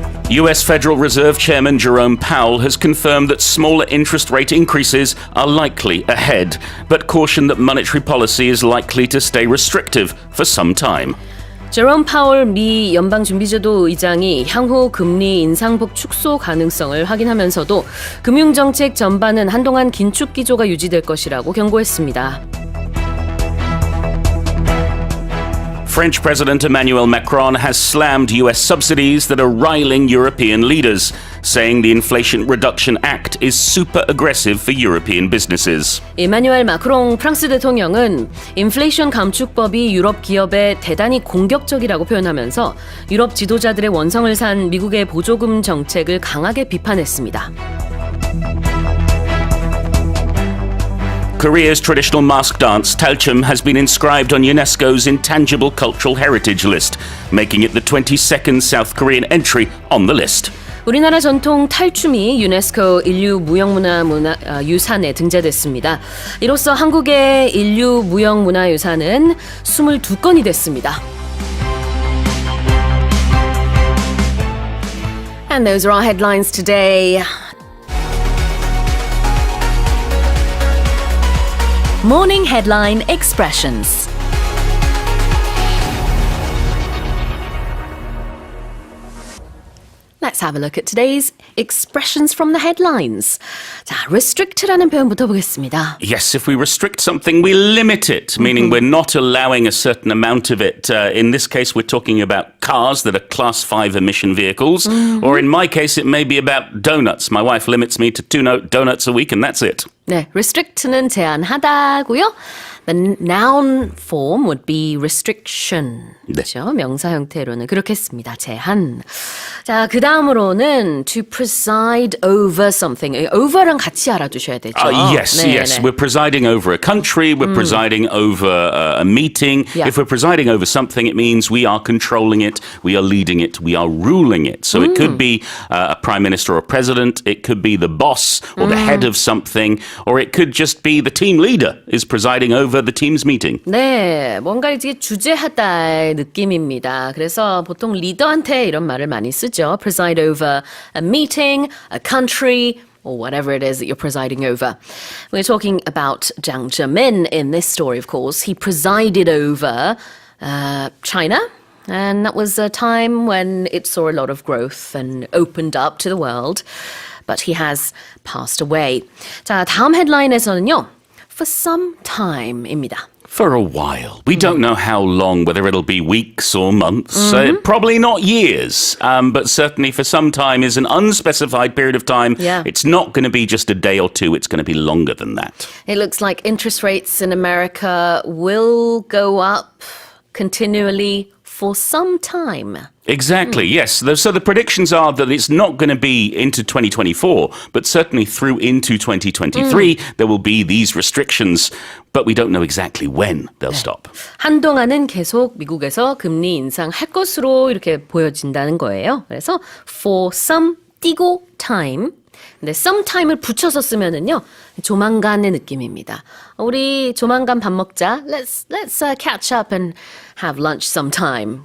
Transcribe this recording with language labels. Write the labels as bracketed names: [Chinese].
[English] US Federal Reserve Chairman Jerome Powell has confirmed that smaller interest rate increases are likely ahead, but cautioned that monetary policy is likely to stay restrictive for some time. [Korean] 제롬 파월 미 연방준비제도 의장이 향후 금리 인상폭 축소 가능성을 확인하면서도 금융정책 전반은 한동안 긴축 기조가 유지될 것이라고 경고했습니다. [English] French President Emmanuel Macron has slammed US subsidies that are riling European leaders, saying the Inflation Reduction Act is super aggressive for European businesses. [Korean] 이마뉴엘 마크롱 프랑스 대통령은 인플레이션 감축법이 유럽 기업에 대단히 공격적이라고 표현하면서 유럽 지도자들의 원성을 산 미국의 보조금 정책을 강하게 비판했습니다. [English] Korea's traditional mask dance, Talchum, has been inscribed on UNESCO's Intangible Cultural Heritage list, making it the 22nd South Korean entry on the list. [Korean] 우리나라 전통 탈춤이 유네스코 인류 무형문화 유산에 등재됐습니다. 이로써 한국의 인류 무형문화유산은 22건이 됐습니다. [English] And those are our headlines today. Morning headline expressions. Let's have a look at today's expressions from the headlines. [Korean] 자, restrict라는 표현부터 보겠습니다. [English] Yes, if we restrict something, we limit it, meaning we're not allowing a certain amount of it. In this case, we're talking about cars that are class 5 emission vehicles, or in my case, it may be about donuts. My wife limits me to 2 donuts a week, and that's it. [Korean] 네, restrict는 제한하다고요. [English] The noun form would be restriction. [Korean] 그렇죠? 명사 형태로는 그렇게 씁니다. 제한. 자, 그 다음으로는 [English] to preside over something. [Korean] over랑 같이 알아두셔야 되죠. [English] Yes, yes. We're presiding over a country. We're presiding over a meeting. Yeah. If we're presiding over something, it means we are controlling it. We are leading it. We are ruling it. So it could be a prime minister or a president. It could be the boss or the head of something. Or it could just be the team leader is presiding over the team's meeting. [Korean] 네, 뭔가 이제 주재하다의 느낌입니다. 그래서 보통 리더한테 이런 말을 많이 쓰죠. [English] Preside over a meeting, a country, or whatever it is that you're presiding over. We're talking about Jiang Zemin in this story, of course. He presided over China. And that was a time when it saw a lot of growth and opened up to the world. But he has passed away. [Korean] 자, 다음 헤드라인에서는요. [English] For some time입니다. For a while. We don't know how long, whether it'll be weeks or months. Probably not years, but certainly for some time is an unspecified period of time. Yeah. It's not going to be just a day or two. It's going to be longer than that. It looks like interest rates in America will go up continually for some time. Exactly, yes. So the predictions are that it's not going to be into 2024, but certainly through into 2023, there will be these restrictions, but we don't know exactly when they'll stop. [Korean] 한동안은 계속 미국에서 금리 인상할 것으로 이렇게 보여진다는 거예요. 그래서 [English] for some [Korean] 띄고 time. 근데 sometime을 붙여서 쓰면은요. 조만간의 느낌입니다. 우리 조만간 밥 먹자. [English] Let's catch up and have lunch sometime.